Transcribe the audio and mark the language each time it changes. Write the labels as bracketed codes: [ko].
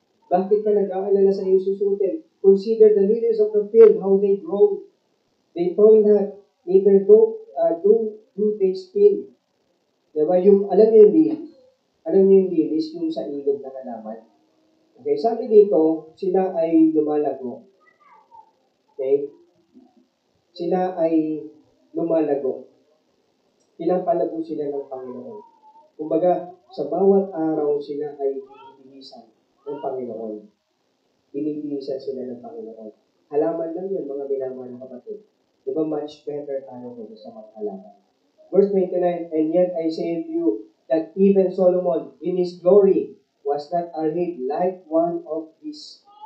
[tl] Bakit ka nag-aalala sa iyong susuotin? [en] Consider the lilies of the field, how they grow. They toil not, neither do they spin. [tl] Diba? Alam niyo yung lilies? Alam niyo yung lilies, yung sa ilog na halaman? Okay, sabi dito, sila ay lumalago. Okay? Sila ay lumalago. Pinapalago sila ng Panginoon. Kumbaga, sa bawat araw sila ay binibinisan ng Panginoon. Binibinisan sila ng Panginoon. Halaman lang yun, mga minamahal na kapatid. Di ba [en] much better [tl] tayo kaysa sa mga halaman? [en] Verse 29, and yet I say to you that even Solomon in his glory was not arrayed like one of these.